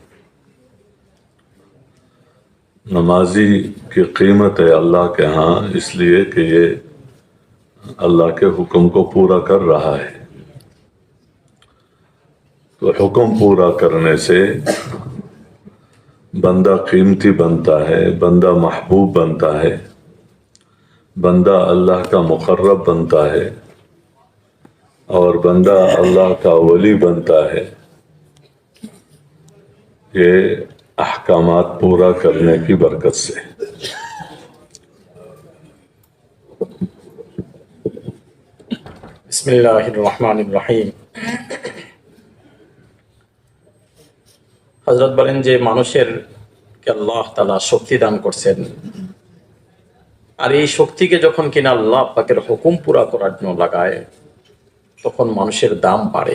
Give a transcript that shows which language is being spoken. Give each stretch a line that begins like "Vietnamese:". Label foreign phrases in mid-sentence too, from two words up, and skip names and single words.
Urdu: نمازی کی قیمت ہے اللہ کے ہاں اس لیے کہ یہ اللہ کے حکم کو پورا کر رہا ہے، تو حکم پورا کرنے سے بندہ قیمتی بنتا ہے، بندہ محبوب بنتا ہے، بندہ اللہ کا مقرب بنتا ہے، اور بندہ اللہ کا ولی بنتا ہے۔ یہ احکامات پورا کرنے کی برکت سے۔
Arabic: بسم اللہ الرحمن الرحیم।
Bangla: হযরত বলেন যে মানুষের কে আল্লাহ তাআলা শক্তি দান করছেন, আর এই শক্তিকে যখন কিনা আল্লাহ পাকের হুকুম পুরা করার জন্য লাগায় তখন মানুষের দাম বাড়ে।